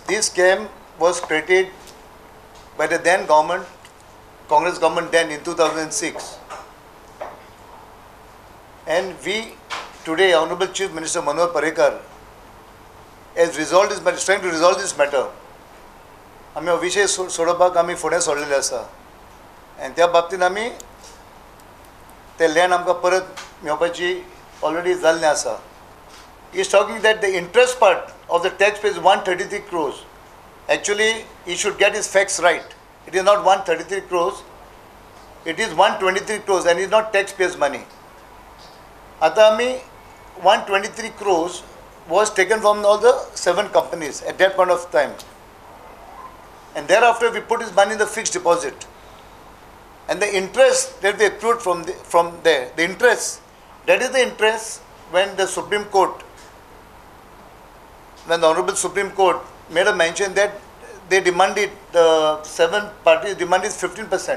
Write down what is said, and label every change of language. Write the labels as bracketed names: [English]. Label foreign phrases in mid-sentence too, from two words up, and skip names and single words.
[English] this scam was created by the then government, Congress government then in 2006. And we today, Honorable Chief Minister Manohar Parrikar has resolved this matter, is trying to resolve this matter. [Konkani] आमी हो विषय सोडोवपाक आमी फुडें सोडलेले आसा आनी त्या बाबतींत आमी ते लँड आमकां परत मेळपाची ऑलरेडी जाल्लें आसा. [English] He is talking that the interest part of the tax pays 133 crores. Actually, he should get his facts right. It is not 133 crores. It is 123 crores and it is not taxpayers' money. [Konkani] आता आमी [English] 123 crores was taken from all the 7 companies at that point of time. And thereafter we put his money in the fixed deposit. And the interest that we accrued from there, the interest, that is the interest when the Supreme Court, when the Honorable Supreme Court made a mention that they demanded, the 7 parties demanded 15%.